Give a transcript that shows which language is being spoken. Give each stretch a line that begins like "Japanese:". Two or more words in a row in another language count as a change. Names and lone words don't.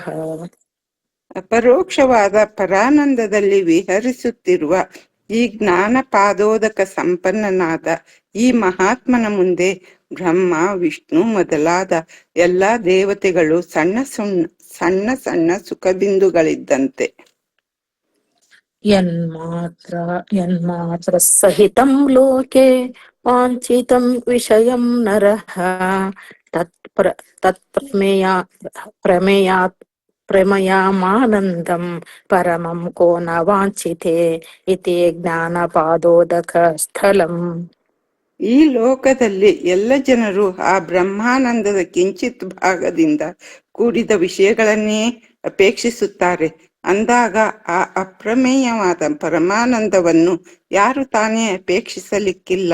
Kannada: ಅಪರೋಕ್ಷವಾದ ಪರಾನಂದದಲ್ಲಿ ವಿಹರಿಸುತ್ತಿರುವ ಈ ಜ್ಞಾನ ಪಾದೋದಕ ಸಂಪನ್ನನಾದ ಈ ಮಹಾತ್ಮನ ಮುಂದೆ ಬ್ರಹ್ಮ ವಿಷ್ಣು ಮೊದಲಾದ ಎಲ್ಲಾ ದೇವತೆಗಳು ಸಣ್ಣ ಸಣ್ಣ ಸುಖ ಬಿಂದುಗಳಿದ್ದಂತೆ.
Sanskrit: ಯನ್ಮಾತ್ರ ಸಹಿತಂ ಲೋಕೆ ವಾಂಛಿತಂ ವಿಷಯಂ ನರಃ ಪ್ರಮೇಯಾಮಾನಂದಂ ಪರಮಂ ಕೋ ನ ವಾಂಛಿತೆ ಇತಿ ಜ್ಞಾನಪಾದೋದಕ ಸ್ಥಳಂ.
Kannada: ಈ ಲೋಕದಲ್ಲಿ ಎಲ್ಲ ಜನರು ಆ ಬ್ರಹ್ಮಾನಂದದ ಕಿಂಚಿತ್ ಭಾಗದಿಂದ ಕೂಡಿದ ವಿಷಯಗಳನ್ನೇ ಅಪೇಕ್ಷಿಸುತ್ತಾರೆ. ಅಂದಾಗ ಆ ಅಪ್ರಮೇಯವಾದ ಪರಮಾನಂದವನ್ನು ಯಾರು ತಾನೇ ಅಪೇಕ್ಷಿಸಲಿಕ್ಕಿಲ್ಲ.